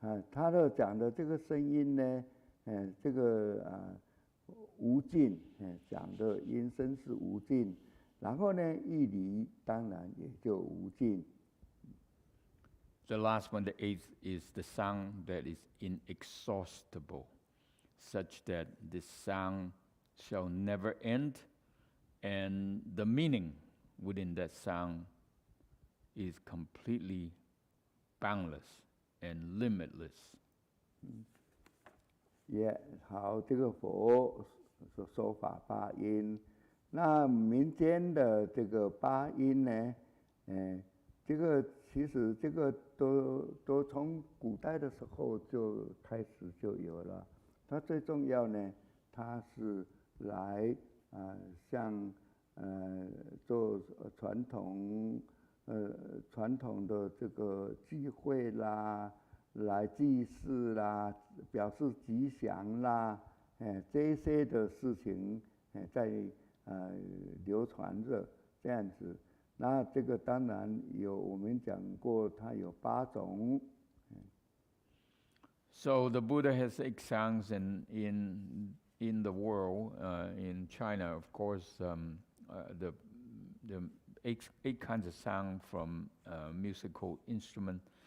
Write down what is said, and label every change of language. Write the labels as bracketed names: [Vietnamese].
[Chinese] 他的讲的这个声音呢，这个无尽，讲的音声是无尽，然后呢，义理当然也就无尽。 [English] The last one, the eighth, is the sound that is inexhaustible, such that this sound shall never end, and the meaning within that sound is completely boundless and limitless. [Chinese] 也好，这个佛说法八音，那民间的这个八音呢，这个其实这个都从古代的时候就开始就有了。它最重要呢，它是来像做传统的这个聚会啦，来祭祀啦，表示吉祥啦，这些的事情在流传着这样子。那这个当然有，我们讲过，它有8种。 [English] So the Buddha has 8 sounds in the world. In China, of course, the 8 kinds of sound from musical instrument.